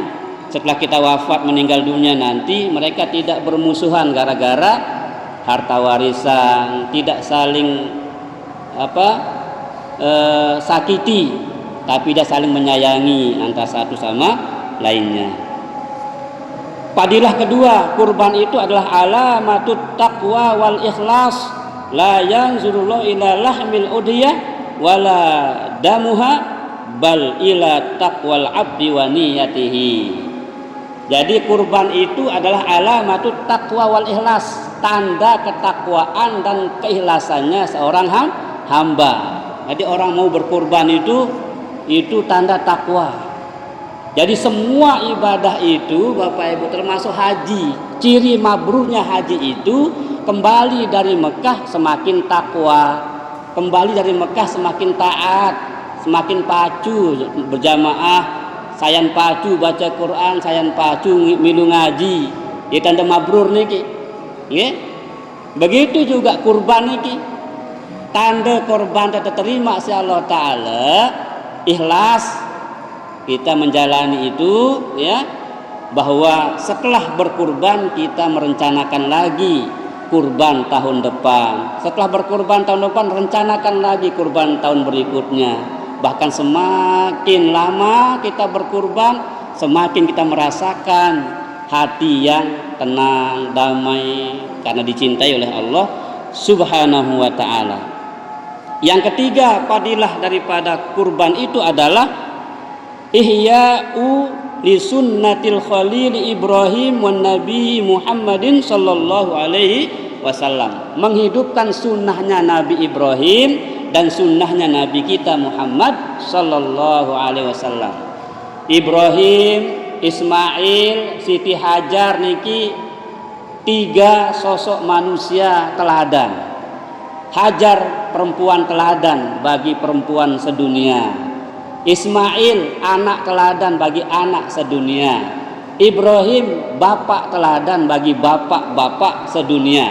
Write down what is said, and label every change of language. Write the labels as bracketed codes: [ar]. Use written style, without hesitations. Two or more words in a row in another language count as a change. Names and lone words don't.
[id] Setelah kita wafat meninggal dunia nanti mereka tidak bermusuhan gara-gara harta warisan, tidak saling sakiti, tapi dia saling menyayangi antara satu sama lainnya. Fadilah kedua, kurban itu adalah [ar] علامة التقوى والإخلاص. لا ينظر الله إلى لحم الأضحية ولا دمها بل إلى تقوى العبد ونيته. [id] Jadi kurban itu adalah [ar] علامة التقوى والإخلاص, [id] tanda ketakwaan dan keikhlasannya seorang hamba. Jadi orang mau berkurban itu tanda takwa. Jadi semua ibadah itu Bapak Ibu termasuk haji, ciri mabrurnya haji itu kembali dari Mekah semakin takwa, kembali dari Mekah semakin taat, semakin pacu berjamaah [sas] sayan pacu baca Quran, sayan pacu milu ngaji, [id] ya tanda mabrur niki. Nggih. Begitu juga kurban niki. Tanda korban terima si Allah Ta'ala, ikhlas kita menjalani itu, ya, bahwa setelah berkurban kita merencanakan lagi kurban tahun depan. Setelah berkurban tahun depan rencanakan lagi kurban tahun berikutnya. Bahkan semakin lama kita berkurban, semakin kita merasakan hati yang tenang, damai, karena dicintai oleh Allah [ar] سبحانه وتعالى. [id] Yang ketiga, fadilah daripada kurban itu adalah [ar] إحياء لسنة الخليل إبراهيم والنبي محمد صلى الله عليه وسلم. [id] Menghidupkan sunnahnya Nabi Ibrahim dan sunnahnya Nabi kita Muhammad [ar] صلى الله عليه وسلم. [id] Ibrahim, Ismail, Siti Hajar niki tiga sosok manusia teladan. Hajar perempuan teladan bagi perempuan sedunia. Ismail anak teladan bagi anak sedunia. Ibrahim bapak teladan bagi bapak-bapak sedunia.